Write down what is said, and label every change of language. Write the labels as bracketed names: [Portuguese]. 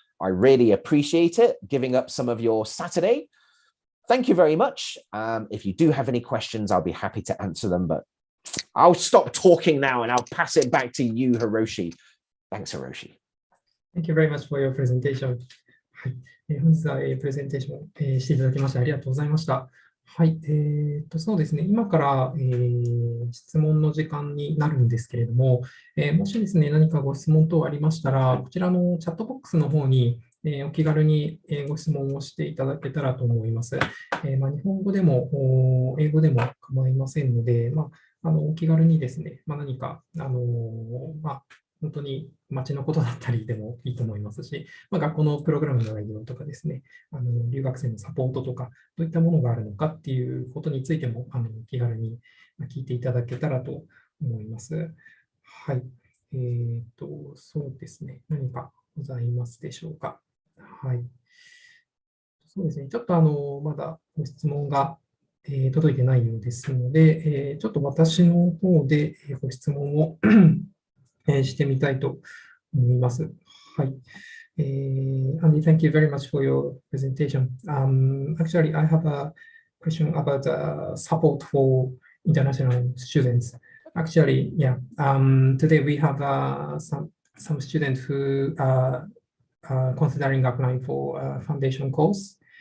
[English] I really appreciate it, giving up some of your Saturday. Thank you very much. If you do have any questions, I'll be happy to answer them, but I'll stop talking now and I'll pass it back to you, Hiroshi. Thanks, Hiroshi. Thank you very much for your presentation. [Japanese] はい、本日はプレゼンテーションしていただきましてありがとうございました。はい、そうですね、今から、質問の時間になるんですけれども、もしですね、何かご質問等ありましたら、こちらのチャットボックスの方に、お気軽にご質問をしていただけたらと思います。日本語でも英語でも構いませんので、お気軽にですね、何か、本当に街のことだったりでもいいと思いますし、学校のプログラムの内容とかですね、留学生のサポートとか、どういったものがあるのかっていうことについても気軽に聞いていただけたらと思います。はい。そうですね。何かございますでしょうか。はい。そうですね。ちょっとまだご質問が届いてないようですので、ちょっと私の方でご質問をしてみたいと思います。はい。 [English] Andy, thank you very much for your presentation. Actually, I have a question about support for international students. Actually, yeah, today we have some students who are considering applying for a foundation course.